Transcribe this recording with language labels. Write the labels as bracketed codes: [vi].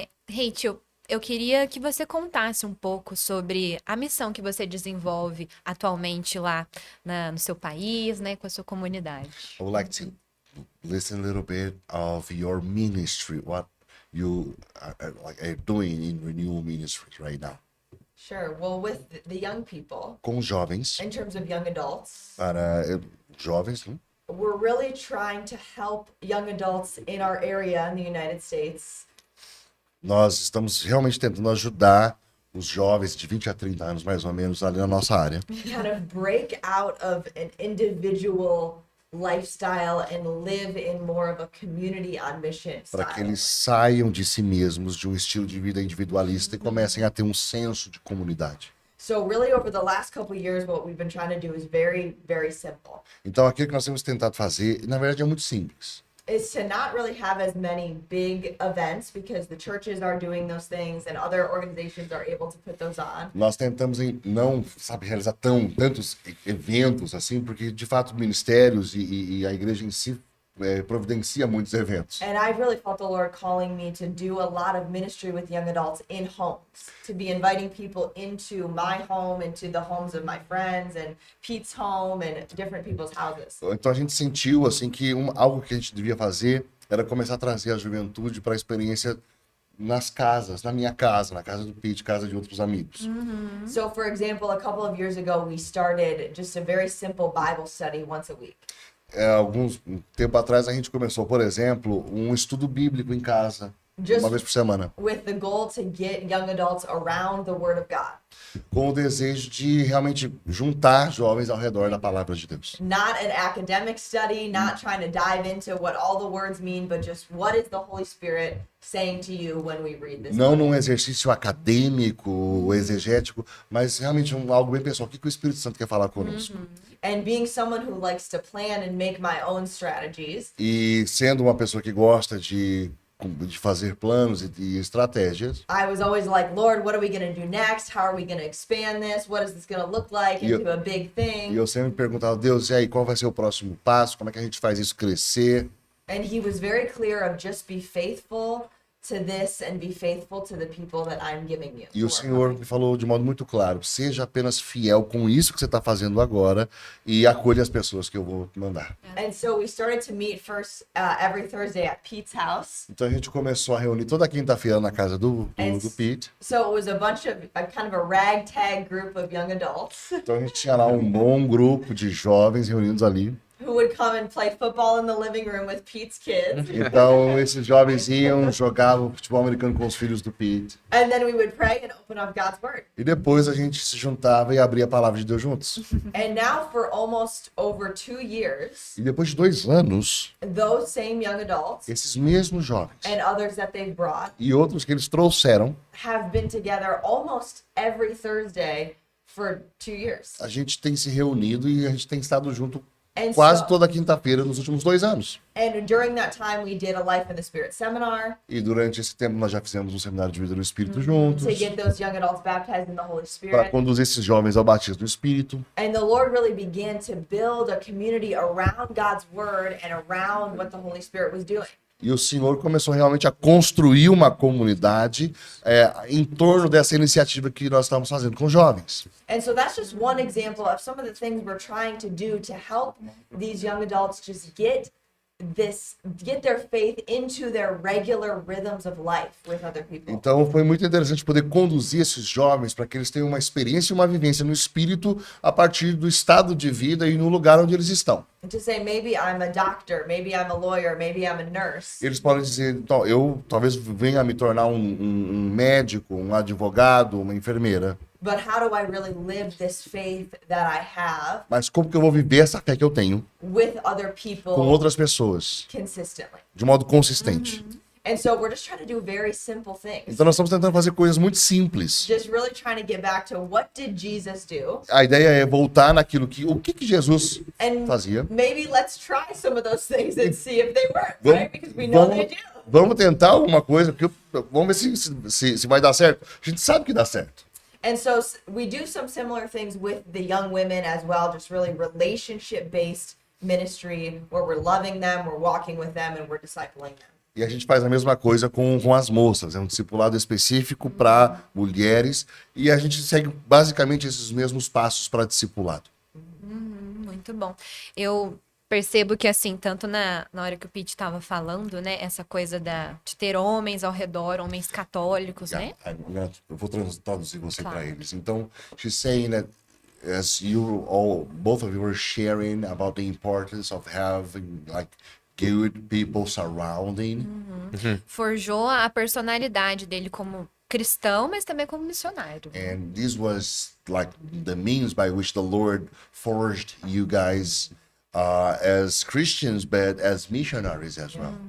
[pt] Rachel, eu queria que você contasse um pouco sobre a missão que você desenvolve atualmente lá no seu país, né, com a sua comunidade. [en] I would like to listen a little bit of your ministry, what you are doing in Renewal Ministries right now. Sure. Well, with the young people, [pt] Com jovens, [en] in terms of young adults, [pt] para jovens, né? [en] we're really trying to help young adults in our area in the United States [pt] Nós estamos realmente tentando ajudar os jovens de 20 a 30 anos, mais ou menos, ali na nossa área, [en] kind of break out of an individual lifestyle and live in more of a community on mission [pt] para que [en] style. [pt] eles saiam de si mesmos, de um estilo de vida individualista e comecem a ter um senso de comunidade. [en] So really over the last couple years, what we've been trying to do is very, very simple. [pt] Então, aquilo que nós temos tentado fazer, na verdade, é muito simples. [en] Is to not really have as many big events because the churches are doing those things and other organizations are able to put those on. [pt] Nós tentamos não, sabe, realizar tantos eventos assim, porque de fato ministérios e a igreja em si providencia muitos eventos. [en] And I've really felt the Lord calling me to do a lot of ministry with young adults in homes, to be inviting people into my home, into the homes of my friends and Pete's home and different people's houses. [pt] Então a gente sentiu assim que algo que a gente devia fazer era começar a trazer a juventude para a experiência nas casas, na minha casa, na casa do Pete, casa de outros amigos. [en] So for example, a couple of years ago, we started just a very simple Bible study once a week. [pt] Um tempo atrás a gente começou, por exemplo, um estudo bíblico em casa, uma vez por semana, [en] With the goal to get young adults around the Word of God. [pt] com o desejo de realmente juntar jovens ao redor da palavra de Deus. [en] Not an academic study, not trying to dive into what all the words mean, but just what is the Holy Spirit saying to you when we read this? [pt] Não num exercício acadêmico, exegético, mas realmente algo bem pessoal. O que o Espírito Santo quer falar conosco? [en] And being someone who likes to plan and make my own strategies, [pt] E sendo uma pessoa que gosta de fazer planos e estratégias, [en] I was always like, Lord, what are we going to do next? How are we going to expand this? What is this going to look like into a big [pt] e [en] thing? [pt] eu sempre perguntava, Deus, e aí, qual vai ser o próximo passo? Como é que a gente faz isso crescer? [en] And he was very clear of just be faithful to this and be faithful to the people that I'm giving you. [pt] E o Senhor me falou de modo muito claro, seja apenas fiel com isso que você está fazendo agora e acolha as pessoas que eu vou mandar. [en] And so we started to meet first every Thursday at Pete's house. [pt] Então a gente começou a reunir toda quinta-feira na casa do Pete. [en] So it was a bunch of a kind of a ragtag group of young adults [pt] Então a gente tinha lá um bom grupo de jovens reunidos ali. [en] who would come and play football in the living room with Pete's kids. [pt] Então esses jovens iam, jogavam futebol americano com os filhos do Pete. [en] And then we would pray and open up God's word. [pt] E depois a gente se juntava e abria a palavra de Deus juntos. [en] And now for almost over 2 years, [pt] E depois de 2 anos, [en] those same young adults [pt] esses mesmos jovens [en] and others that they've brought [pt] e outros que eles trouxeram, [en] have been together almost every Thursday for 2 years. [pt] a gente tem se reunido e a gente tem estado junto [en] And [pt] quase [en] so- [pt] toda quinta-feira nos últimos 2 anos. [en] And during that time, we did a Life in the Spirit seminar [pt] E durante esse tempo nós já fizemos um seminário de vida no Espírito juntos, [en] to get those young adults baptized in the Holy [pt] para [en] Spirit. [pt] conduzir esses jovens ao batismo do Espírito. [en] And the Lord really began to build a community around God's word and around what the Holy Spirit was doing. [pt] E o Senhor começou realmente a construir uma comunidade em torno dessa iniciativa que nós estamos fazendo com jovens. [en] And so that's just one example of some of the things we're trying to do to help these young adults just get get their faith into their regular rhythms of life with other people. [pt] Então foi muito interessante poder conduzir esses jovens para que eles tenham uma experiência e uma vivência no espírito a partir do estado de vida e no lugar onde eles estão. [en] And to say, maybe I'm a doctor, maybe I'm a lawyer, maybe I'm a nurse. [pt] Eles podem dizer, então, eu talvez venha a me tornar um médico, um advogado, uma enfermeira. [en] But how do I really live this faith that I have [pt] Mas como que eu vou viver essa fé que eu tenho [en] with other people [pt] com outras pessoas, [en] consistently? [pt] de modo consistente? [en] And so we're just trying to do very simple things. [pt] Então nós estamos tentando fazer coisas muito simples. [en] Just really trying to get back to what did Jesus do? [pt] A ideia é voltar naquilo que o que Jesus [en] And [pt] fazia. [en] maybe let's try some of those things and see if they work, [pt] Vamos, [en] right? Because we know they do. [pt] vamos tentar alguma coisa, porque vamos ver se vai dar certo. A gente sabe que dá certo. [en] And so we do some similar things with the young women as well, just really relationship-based ministry where we're loving them, we're walking with them, and we're discipling them. [pt] E a gente faz a mesma coisa com as moças. É um discipulado específico para mulheres. E a gente segue basicamente esses mesmos passos para discipulado. Muito bom. Eu percebo que, assim, tanto na hora que o Pete estava falando, né? Essa coisa de ter homens ao redor, homens católicos, né? Eu vou traduzir você Claro. para eles. Então, [en] she's saying that as you all, both of you were sharing about the importance of having like good people surrounding. [pt] Forjou a personalidade dele como cristão, mas também como missionário. [en] And this was like the means by which the Lord forged you guys as Christians, but as missionaries as well.